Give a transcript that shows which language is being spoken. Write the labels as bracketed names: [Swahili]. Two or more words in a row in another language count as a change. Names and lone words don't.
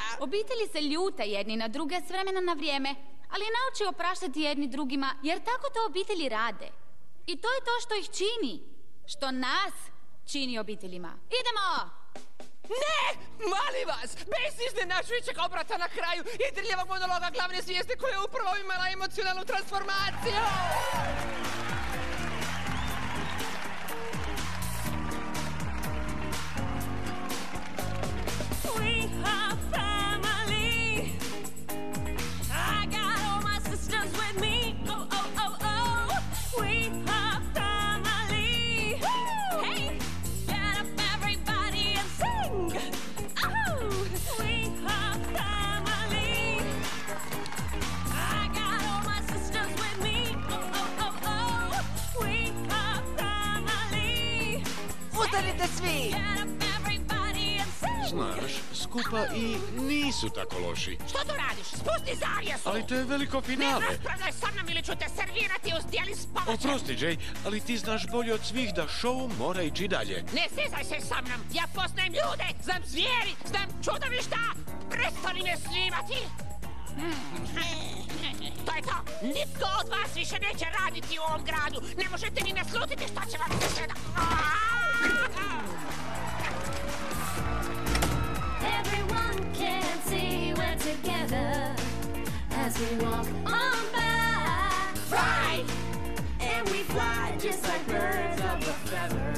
[Croatian] Obitelji se ljute jedni na druge s vremena na vrijeme, ali nauči opraštati jedni drugima, jer tako to obitelji rade. I to je to što ih čini. Što nas čini obiteljima. Idemo! Ne! Molim vas! Bez iznenađujućeg obrata na kraju i drljavog monologa glavne zvijezde koja je upravo imala emocionalnu transformaciju! [English] We are family. I got all my sisters with me. Oh, oh, oh, oh. We are family. Hey, get up everybody and sing. Oh, we are family. I got all my sisters with me. Oh, oh, oh, oh. We are family. [Croatian] Ustanite svi! [English] Get up everybody and sing. [Croatian] Znaš, skupa i nisu tako loši. Što tu radiš? Spusti zavjesu! Ali to je veliko finale. Ne raspravljaj sa mnom ili ću te servirati uz dijeli s povrćem. Oprosti, Jay, ali ti znaš bolje od svih da [English] show [Croatian] mora ići dalje. Ne sezaj se sa mnom! Ja poznajem ljude, znam zvijeri, znam čudovišta! Prestani me snimati! To je to! Nitko od vas više neće raditi u ovom gradu! Ne možete ni naslutiti što će vam se sada... [English] Everyone can see we're together as we walk on by. Right! And we fly just like birds of a feather.